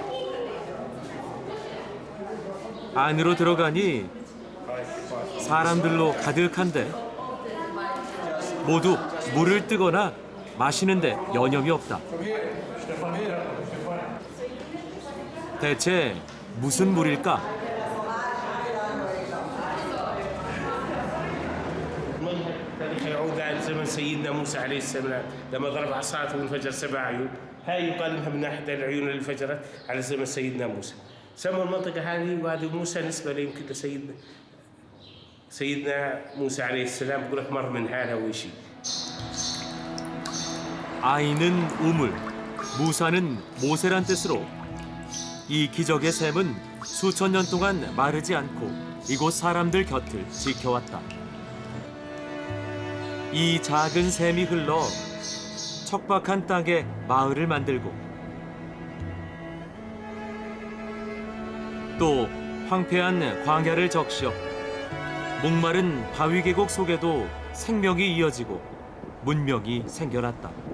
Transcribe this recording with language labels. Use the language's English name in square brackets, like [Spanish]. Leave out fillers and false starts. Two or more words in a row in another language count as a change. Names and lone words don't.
[Korean] 안으로 들어가니 사람들로 가득한데 모두 물을 뜨거나 마시는데 여념이 없다. 대체 무슨 물일까? [Arabic] تاريخ يعود على زمن سيدنا موسى عليه السلام لما ضرب عصاته وانفجر 7 عيون. هاي يقال انها من احد العيون اللي انفجرت على زمن سيدنا موسى. سموا المنطقه هذه وادي موسى نسبه يمكن سيدنا موسى عليه السلام بقول لك مر من هذا وشيء. [Korean] 아이는 우물, 무사는 모세란 뜻으로 이 기적의 샘은 수천 년 동안 마르지 않고 이곳 사람들 곁을 지켜왔다. 이 작은 샘이 흘러 척박한 땅에 마을을 만들고 또 황폐한 광야를 적셔 목마른 바위 계곡 속에도 생명이 이어지고 문명이 생겨났다.